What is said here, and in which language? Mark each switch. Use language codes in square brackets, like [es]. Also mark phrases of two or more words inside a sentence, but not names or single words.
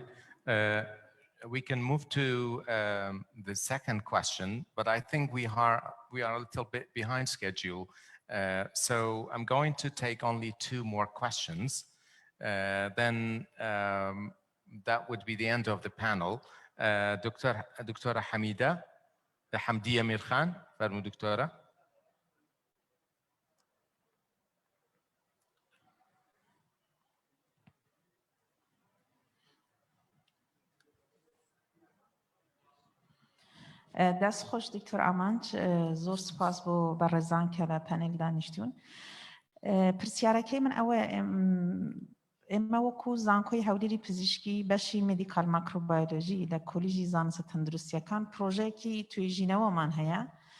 [en] We can move to the second question, but I think we are a little bit behind schedule. So I'm going to take only 2 more questions. Then that would be the end of the panel. Dr. Hamdiya Mir Khan, [ckb] فرمو دكتورة. دەست خۆش دکتۆر ئامانج زۆر سپاس بۆ بەڕێزان کە لە پەنێل دانیشتون پرسیارەکەی من ئەوە ئێمە وەکو زانکۆی هەولێری پزیشکی بەشی [en] medical microbiology [ckb] لە کۆلیژی زانستە تەندروستیەکان پرۆژەیەکی توێژینەوەمان هەیە